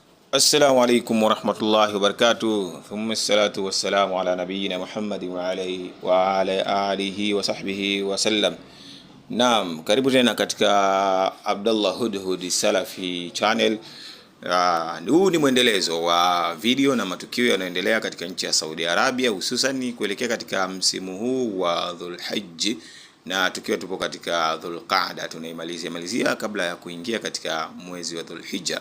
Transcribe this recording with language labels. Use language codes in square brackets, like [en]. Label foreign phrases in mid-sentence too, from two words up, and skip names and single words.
[ar] السلام عليكم ورحمة الله وبركاته. ثم الصلاة والسلام على نبينا محمد وعلى آله وصحبه وسلم. [sw] Naam, karibu tena katika Abdullah Hudhud Salafi channel. Huu ni mwendelezo wa video na matukio yanayoendelea katika nchi ya Saudi Arabia, hususan kuelekea katika msimu huu wa Dhulhijj, na tukiwa tupo katika Dhulqaada, tunaimalizia kabla ya kuingia katika mwezi wa Dhulhijja.